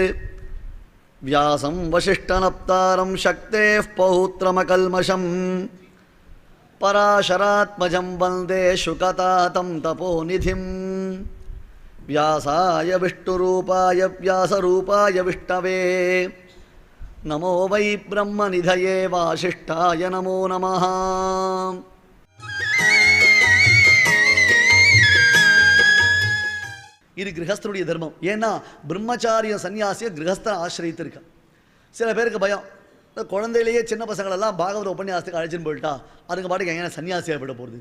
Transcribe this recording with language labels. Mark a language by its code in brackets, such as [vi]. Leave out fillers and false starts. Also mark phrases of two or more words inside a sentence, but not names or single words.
[sa] व्यासं वसिष्ठनप्तारं शक्तेः पौत्रमकल्मषं पराशरात्मजं वन्दे शुकतातं तपोनिधिं। व्यासाय विष्णुरूपाय व्यासरूपाय विष्णवे नमो वै ब्रह्मनिधये वासिष्ठाय नमो नमः। [ta] இது கிரகஸ்தருடைய தர்மம். ஏன்னா பிரம்மச்சாரிய சன்னியாசியை கிரகஸ்தன் ஆசிரியத்திருக்க. சில பேருக்கு பயம், குழந்தையிலேயே சின்ன பசங்களெல்லாம் பாகவத உபன்யாசத்துக்கு அழைச்சின்னு போயிட்டா அதுங்க பாட்டுக்கு எங்கே சன்னியாசியாக விட போகிறது.